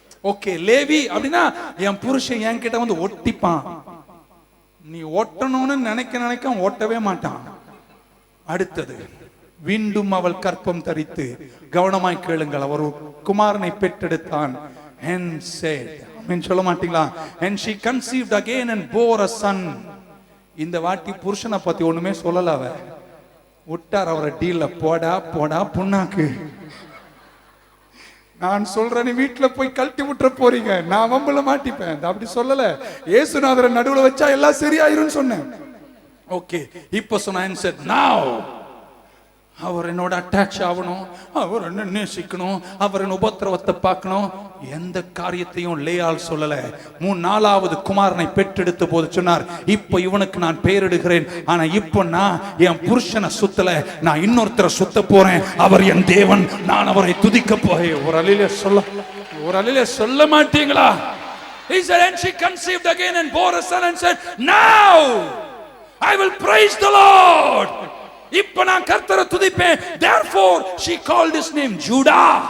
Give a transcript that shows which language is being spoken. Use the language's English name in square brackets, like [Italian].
[Tamil] Okay, Levi அப்படின்னா என் புருஷன் என்கிட்ட வந்து ஒட்டிப்பான். நீ ஒட்டணும்னு நினைக்க ஒட்டவே மாட்டான். அடுத்தது, மீண்டும் அவள் கற்பம் தரித்து, கவனமாய் கேளுங்கள், அவர் குமாரனை பெற்றெடுத்தான். [English] and said, [Tamil] ஆமென் சொல்ல மாட்டீங்களா? [English] and she conceived again and bore a son. [Tamil] இந்த வாட்டி புருஷனை பத்தி ஒண்ணுமே சொல்லல. அவ விட்டார் அவரை டீல்ல. போடா போடா புண்ணாக்கு, நான் சொல்றேன், வீட்டுல போய் கழட்டி விட்டுற போறீங்க, நான் வம்புல மாட்டிப்பேன். அப்படி சொல்லல. இயேசுநாதரை நடுவுல வச்சா எல்லாம் சரியாயிரும் சொன்னேன். ஓகே, இப்ப சொன்ன said, now அவர் என்னோட அட்டாச் ஆகணும், அவர் என்ன நேசிக்கணும், அவர் என்ன உபத்திரவத்தை பார்க்கணும். எந்த காரியத்தையும் லேயால் சொல்லல. 4வது குமாரனை பெற்றெடுத்த போது சொன்னார், இப்போ இவனுக்கு நான் பெயரிடுகிறேன். ஆனா இப்போ நான் என் புருஷனை சுத்தல, நான் இன்னொருத்தரை சுத்த போறேன். அவர் என் தேவன், நான் அவரை துதிக்க போறேன். ஒரு அலையில சொல்ல மாட்டீங்களா? [English] He said, and she conceived again and bore a son and said, now I will praise the Lord. [Tamil] இப்ப நான் கர்த்தரை துதிப்பேன். [English] therefore she called his name Judah.